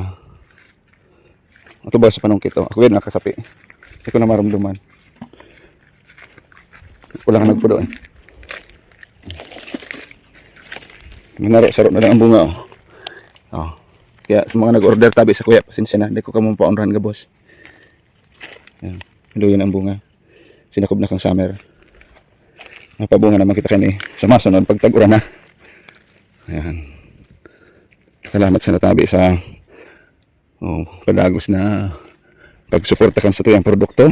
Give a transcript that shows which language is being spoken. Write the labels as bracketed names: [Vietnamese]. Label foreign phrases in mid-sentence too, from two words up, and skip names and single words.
[Bikol] Ito ba sa panungkit, oh. Ako yun nakasapi. [Filipino] Hindi ko na maramdaman. [Bikol] Kulang nagpo doon. Minaro-saro na lang ang bunga, oh. Oh. Kaya sa mga nag-order tabi sa kuya, pasensya na, [Filipino] hindi ko [Bikol] kamo paunrahan ka, boss. Yan. Luyan ang bunga. Sinakob na kang summer. Mapabunga naman kita kani sa masunod pag tag-uran na. Ayan. Salamat sa natabi sa padagos na pagsuporta kan sa tuyang produkto.